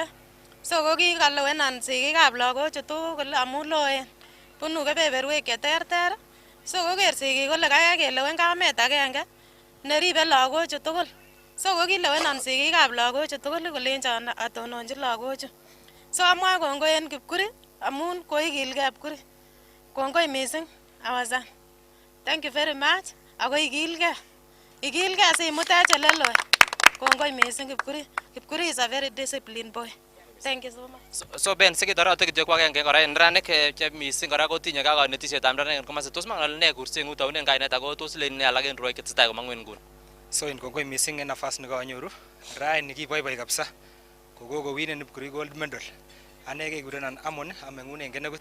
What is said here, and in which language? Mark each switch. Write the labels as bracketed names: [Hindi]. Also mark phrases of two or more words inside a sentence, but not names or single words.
[Kalenjin] So ko kikalewenan sigikab lagochu tugul amun loen bunu kebeberwek cheterter. So koker sigik kole kaikai kelewen kamet agenge neribe lagochu tugul. So ko kilewenan sigikab lagochu tugul kolenchon atononchi lagochu. So amwa kongoi en Kipkuri amun koikilgei Kipkuri. Kongoi mising [English] our son. Thank you very much. [Kalenjin] Ako igilge simutech oleloi. Kongoi mising Kipkuri. [English] Kipkuri is a very disciplined boy. Thank you so much. [Kalenjin] So Ben sikitorote kityo kwa agenge kora en neranik che mising kora kotinye kanetisyetab neranik en komosi. Tos mangal ne kursengu taunen kainet ako tos len ne alak en rwoik chetesetai komangu en nguni. So in kongoi mising en nafas nekanyoru. Raini kiboiboi kabisa. Kokowinen Kipkuri gold medal. Ane kekurenon Amon ameng'unen kenekut.